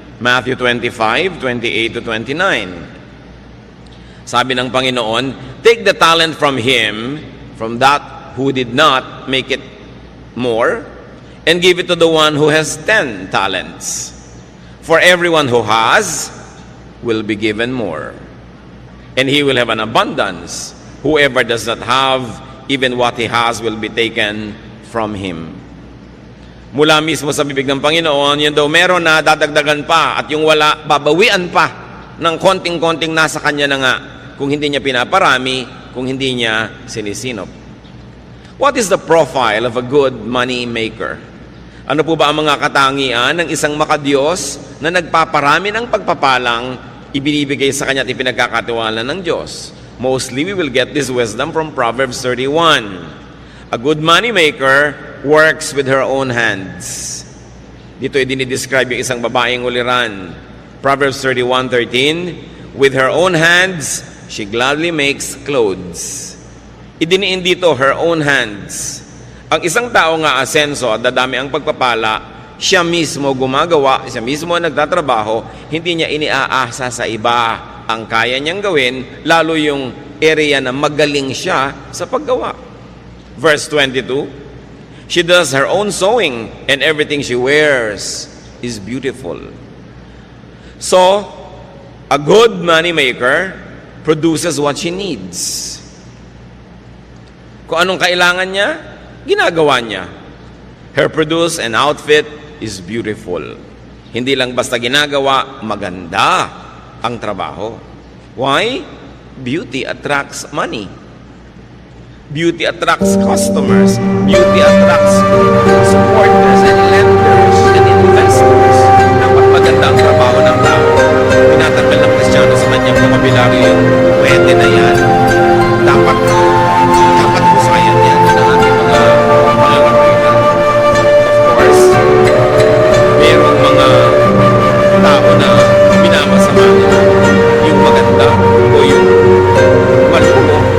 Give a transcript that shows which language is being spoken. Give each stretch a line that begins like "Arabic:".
English: Matthew 25:28-29.
Filipino: Sabi ng Panginoon,
English: take the talent from him, from that who did not make it more, and give it to the one who has 10 talents. For everyone who has will be given more, and he will have an abundance. Whoever does not have, even what he has will be taken from him.
Filipino: Mula mismo sa bibig ng Panginoon, yun daw meron na dadagdagan pa at yung wala, babawian pa ng konting-konting nasa kanya na nga kung hindi niya pinaparami, kung hindi niya sinisinop.
English: What is the profile of a good money maker?
Filipino: Ano po ba ang mga katangian ng isang makadiyos na nagpaparami ng pagpapalang ibinibigay sa kanya at ipinagkakatiwala ng Diyos?
English: Mostly, we will get this wisdom from Proverbs 31. A good money maker works with her own hands.
Filipino: Dito ay dinidescribe yung isang babaeng uliran.
English: Proverbs 31:13, with her own hands, she gladly makes clothes.
Filipino: Idiniin dito,
English: her own hands.
Filipino: Ang isang tao nga asenso at dadami ang pagpapala, siya mismo gumagawa, siya mismo nagtatrabaho, hindi niya iniaasa sa iba ang kaya niyang gawin, lalo yung area na magaling siya sa paggawa.
English: Verse 22, she does her own sewing, and everything she wears is beautiful. So, a good money maker produces what she needs.
Filipino: Kung anong kailangan niya, ginagawa niya.
English: Her produce and outfit is beautiful.
Filipino: Hindi lang basta ginagawa, maganda ang trabaho.
English: Why? Beauty attracts money. Beauty attracts customers. Beauty attracts supporters and lenders and investors.
Filipino: Dapat maganda ang trabaho ng tao. Tinatanggal ng Kristiyano sa kanyang vocabulary yung pwede na yan. Dapat husayan yan ng ating mga malalapitan. Of course, mayroong mga tao na minamasama nila yung maganda o yung malumo.